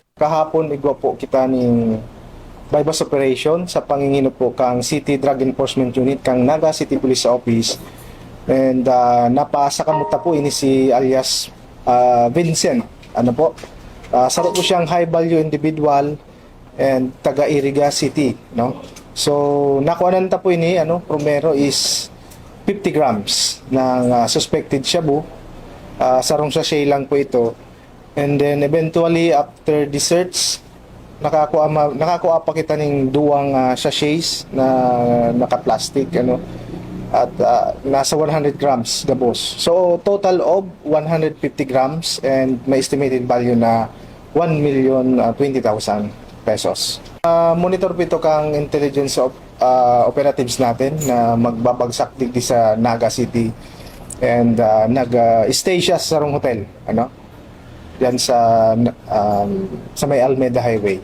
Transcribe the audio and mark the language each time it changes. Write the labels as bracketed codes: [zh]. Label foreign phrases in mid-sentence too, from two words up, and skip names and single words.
[bik] Kahapon igwa po kita ning [en] bypass operation [bik] sa pangingino po kang City Drug Enforcement Unit kang Naga City Police Office, and napasa kamuta po ini si alias Vincent. Saro po siyang [en] high value individual [bik] and taga Iriga City, no? So nakuhanan ta po ini primero is 50 grams ng suspected shabu. Sarong sachet lang po ito. [en] And then eventually after the search, [bik] nakakuha pa kita ng duwang sachets na naka-plastic at nasa 100 grams gabos. [en] So total of 150 grams and may estimated value na 1,020,000 pesos. [bik] Monitor po ito kang [en] intelligence operatives [bik] natin na magbabagsak digdi sa Naga City, and nag-stay siya sa sarong hotel yan sa may Almeida Highway.